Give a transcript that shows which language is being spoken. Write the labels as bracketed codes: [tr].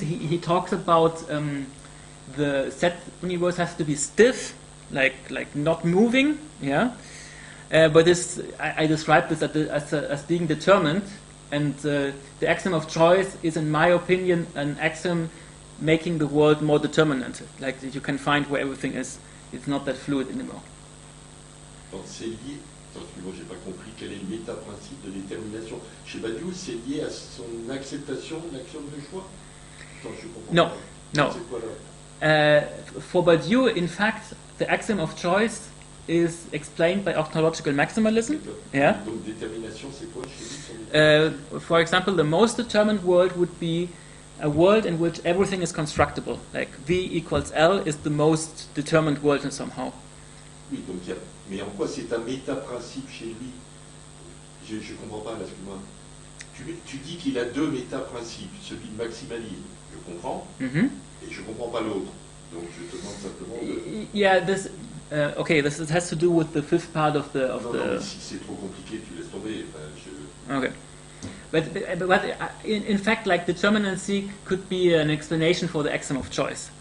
[en] He talks about the set universe has to be stiff, like not moving, yeah. But this, I describe this as being determined, and the axiom of choice is, in my opinion, an axiom making the world more determinant. Like you can find where everything is. It's not that fluid anymore. [fr] Donc c'est lié. Moi, j'ai pas compris quel est le méta-principe de détermination. Chez Badiou, c'est lié à son acceptation de l'axiome de choix. Je comprends [en] no, [fr] pas. [en] no. [fr] C'est quoi là? [en] For Badiou, in fact, the axiom of choice is explained by ontological maximalism. Yeah. [fr] Donc détermination, c'est quoi chez lui? [en] For example, the most determined world would be a world in which everything is constructible. Like V equals L is the most determined world somehow. [fr] Oui, donc mais en quoi c'est un méta-principe chez lui? Je ne comprends pas, là, excuse-moi. Tu dis qu'il a deux méta-principes, celui de maximalisme, je comprends, et je ne comprends pas l'autre. Donc je te demande simplement de... [en] Yeah, this... okay, this has to do with the fifth part of the... [fr] Non, si c'est trop compliqué, tu laisses tomber. [en] Okay. But in fact, like determinacy could be an explanation for the axiom of choice.